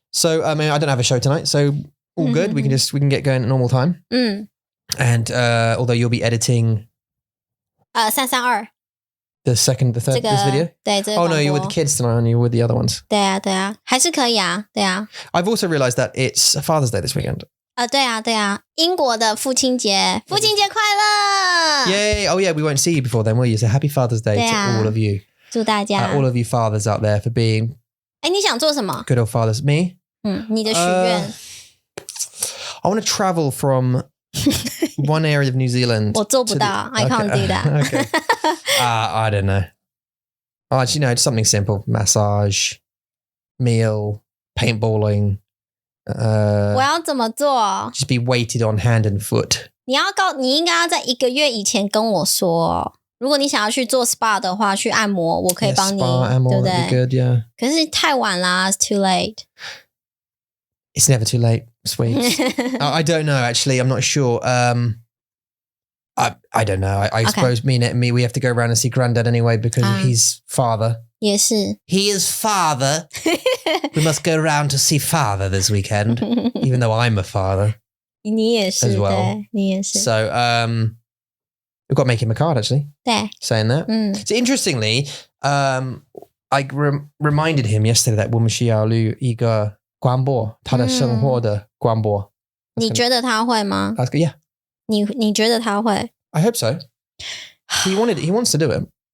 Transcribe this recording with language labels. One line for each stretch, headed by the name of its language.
English: So I mean I don't have a show tonight, so all good. We can get going at normal time. And although you'll be editing 332 the third this video.
Chinese: 对这个
English: Oh no, you're with the
Chinese: 广播
English: kids tonight, and you're with the other ones.
Chinese: 对啊还是可以啊对啊
English: I've also realized that it's Father's Day this weekend.
Chinese: 对啊英国的父亲节快乐
English: Yay! Oh yeah, we won't see you before then, will you? So happy Father's Day to all of you.
Chinese: 祝大家
English: All of you fathers out there for being
Chinese: 你想做什么
English: good old fathers. Me?
Chinese: 你的许愿
English: I want to travel from one area of New Zealand.
Chinese: 我做不到
English: I can't do that Okay. I don't know. Actually, no, it's something simple. Massage, meal, paintballing.
Chinese: 我要怎么做
English: Just be weighted on hand and foot.
Chinese: 你应该要在1个月以前跟我说如果你想要去做 SPA 的话去按摩我可以帮你 Spa, 按摩, 对不对
English: that'd be good, yeah.
Chinese: 可是太晚啦
English: It's too late It's never too late, sweets. I don't know, actually. I'm not sure. I don't know. I suppose me, we have to go around and see Granddad anyway because he's father.
Chinese: 也是
English: He is father. We must go around to see father this weekend, even though I'm a father.
Chinese: 你也是
English: As well.
Chinese: 对你也是
English: So we've got to make him a card, actually,
Chinese: 对
English: saying that. So interestingly, I reminded him yesterday that
Chinese: 我们需要录一个广播，他的生活的广播。你觉得他会吗
English: That's good, yeah.
Chinese: 你觉得他会
English: I hope so. He wants to do it.